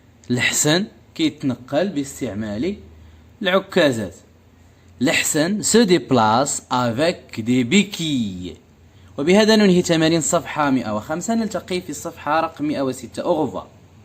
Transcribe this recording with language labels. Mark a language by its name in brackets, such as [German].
[Arabic] الأحسن كيتنقل باستعمال العكازات. [French] الأحسن se déplace avec des béquilles. [Arabic] وبهذا ننهي تمارين صفحة 105. نلتقي في الصفحة رقم 106. أو [French] revoir.